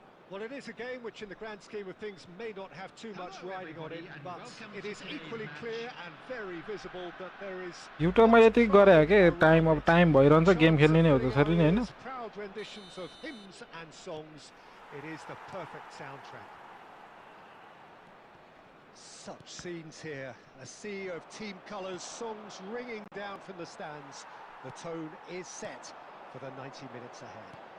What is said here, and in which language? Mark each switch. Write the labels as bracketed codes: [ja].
[en] Well, it is a game which in the grand scheme of things may not have too much riding on it, but it is equally clear and very visible that there is [ne] युट्युबमा यति गरे हो के time अब time भइरहन्छ game खेल्ने नै हो त्यसरी नै हैन [en] proud renditions of hymns and songs. It is the perfect soundtrack. Such scenes here, a sea of team colours, songs ringing down from the stands. The tone is set for the 90 minutes ahead.